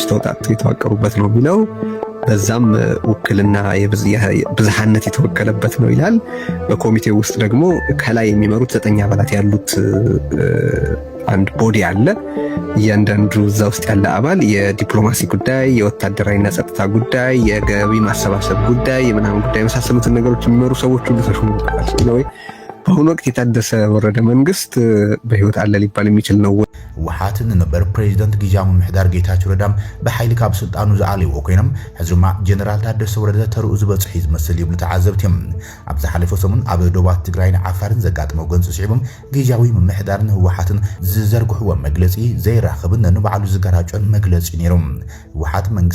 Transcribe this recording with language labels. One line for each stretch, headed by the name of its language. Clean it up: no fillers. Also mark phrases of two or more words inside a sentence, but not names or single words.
Amharic: ተውጣጡ የተዋቀሩበት ነው የሚለው። በዛም ውክልና የብዝሃነት የተወከለበት ነው ይላል። በኮሚቴው ውስጥ ደግሞ ከላይ የሚመሩት 9 አባላት ያሉት አንድ ቦዲ አለ። እያንዳንዱ እዛ ውስጥ ያለ አባል የዲፕሎማሲ ጉዳይ፣ የወታደራዊና ጸጥታ ጉዳይ፣ የገቢ ማሰባሰብ ጉዳይ፣ የምናምን ጉዳይ የመሳሰሉትን ነገሮች የሚመሩ ሰዎች ሁሉ ተሾሙበታል ነው። በአሁኑ ወቅት የታደሰ ወረደ መንግስት በህይወት አለ ሊባል የሚችል ነው።
Tigrinya: ወሓትን ነበር ፕሬዚደንት ጊዜያዊ ምምሕዳር ጌታቸው ረዳም በኃይል ካብ ስልጣኑ ዝዓለይዎ ኮይኖም ሕዝማ ጀነራል ታደሰ ወረደ ተርእዩ ዝበፅሒ ዝመስል ይብሉ ተዓዘብቲ እዮም። ኣብ ዝሓለፈ ሰሙን ኣብ ዶባት ትግራይን ዓፋርን ዘጋጥመው ገንፂ ስዒቦም ጊዜያዊ ምምሕዳርን ህወሓትን ዝዘርግሕዎ መግለፂ ዘይራኸብን ንባዕሉ ዝገራጮን መግለፂ ነይሮም። ህወሓት መንግስቲ